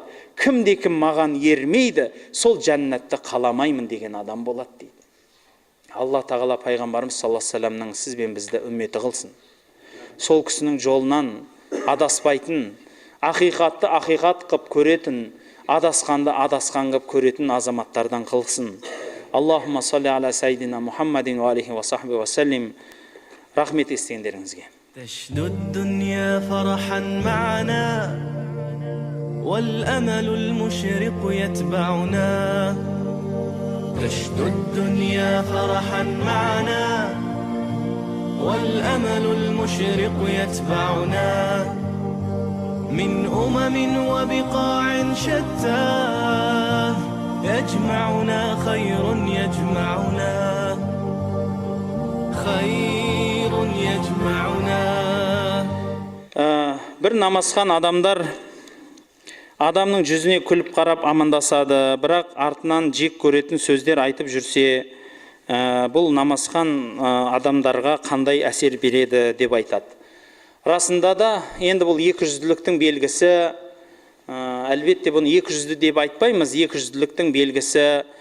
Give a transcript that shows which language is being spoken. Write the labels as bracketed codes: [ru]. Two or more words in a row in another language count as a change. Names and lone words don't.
[kk] Кімде-кім маған ермейді, сол жәннатты қаламаймын деген адам болады дейді. Алла тағала пайғамбарымыз [ar] صلى الله عليه وسلم [kk] сіз бен бізді үмметі қылсын. Сол кісінің жолынан адаспайтын, ақиқатты ақиқат қып көретін, адасқанды адасқан қып көретін азаматтардан қылсын. [ar] اللهم صل على سيدنا محمد وعليه وصحبه وسلم. [kk] Рахмет естігендеріңізге. [ar] تشدو الدنيا فرحا معنا والأمل المشرق يتبعنا. تشدو الدنيا فرحا معنا والأمل المشرق يتبعنا. من وبقاع شتى يجمعنا خير يجمعنا. خير يجمعنا. [kk] Bir намазхан адамдар адамның жүзіне күліп қарап амандасады, бірақ артынан жек көретін сөздер айтып жүрсе, бұл намазхан адамдарға қандай әсер береді деп айтады. Расында да енді бұл екіжүзділіктің белгісі, әлбетте бұны екіжүзді деп айтпаймыз, екіжүзділіктің белгісі.